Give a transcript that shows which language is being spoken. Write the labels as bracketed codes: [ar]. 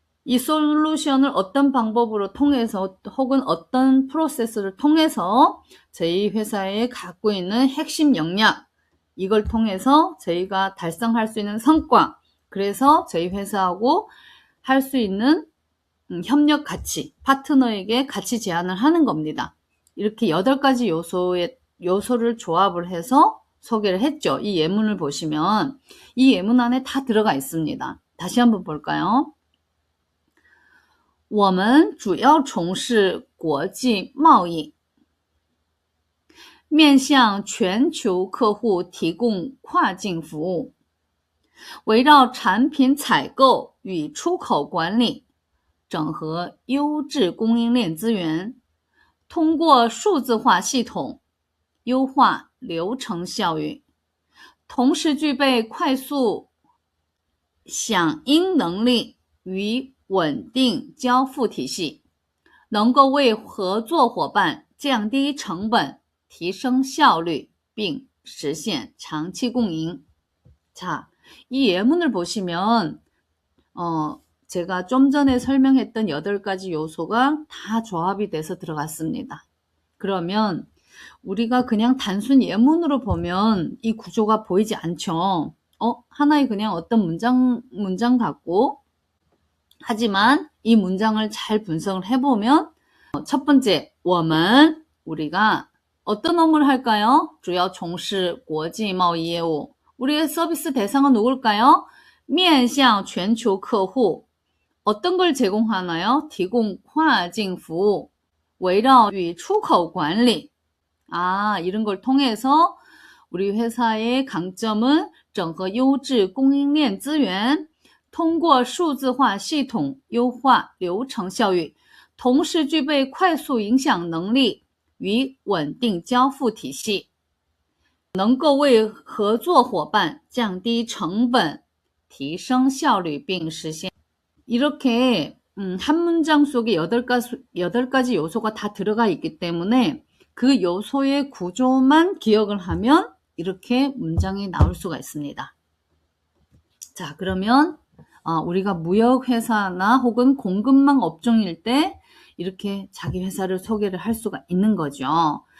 [ko] 이 솔루션을 어떤 방법으로 통해서 혹은 어떤 프로세스를 통해서 저희 회사에 갖고 있는 핵심 역량, 이걸 통해서 저희가 달성할 수 있는 성과, 그래서 저희 회사하고 할 수 있는 협력 가치, 파트너에게 가치 제안을 하는 겁니다. 이렇게 8가지 요소를 조합을 해서 소개를 했죠. 이 예문을 보시면 이 예문 안에 다 들어가 있습니다. 다시 한번 볼까요? [zh] 我们主要从事国际贸易，面向全球客户提供跨境服务，围绕产品采购与出口管理，整合优质供应链资源，通过数字化系统优化流程效率，同时具备快速响应能力与稳定交付体系，能够为合作伙伴降低成本，提升效率，并实现长期共赢。 [ko] 자, 이 예문을 보시면 제가 좀 전에 설명했던 8가지 요소가 다 조합이 돼서 들어갔습니다. 그러면 우리가 그냥 단순 예문으로 보면 이 구조가 보이지 않죠. 하나의 그냥 어떤 문장 같고, 하지만 이 문장을 잘 분석을 해보면 첫 번째, 我们 우리가 어떤 업무를 할까요? [zh] 主要从事国际贸易业务. [ko] 우리의 서비스 대상은 누굴까요? [zh] 面向全球客户. [ko] 어떤 걸 제공하나요? [zh] 提供跨境服务.围绕与出口管理. [ko] 이런 걸 통해서 우리 회사의 강점은 [zh] 整合优质供应链资源，通过数字化系统优化流程效率，同时具备快速影响能力与稳定交付体系，能够为合作伙伴降低成本，提升效率并实现. [ko] 이렇게 한 문장 속에 8가지 요소가 다 들어가 있기 때문에 그 요소의 구조만 기억을 하면 이렇게 문장이 나올 수가 있습니다. 자, 그러면 우리가 무역회사나 혹은 공급망 업종일 때 이렇게 자기 회사를 소개를 할 수가 있는 거죠.